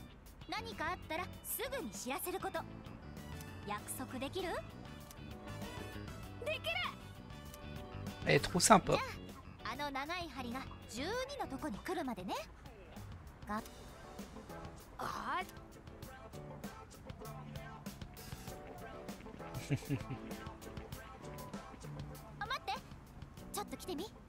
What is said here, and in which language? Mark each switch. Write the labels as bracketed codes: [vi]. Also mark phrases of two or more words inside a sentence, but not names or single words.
[ja] 何かあったらすぐに知らせること。約束できる？できる。 [fr] Elle est trop sympa. [ja] あの長い針が12のとこに来るまでね。がああ、待って。ちょっと来てみ。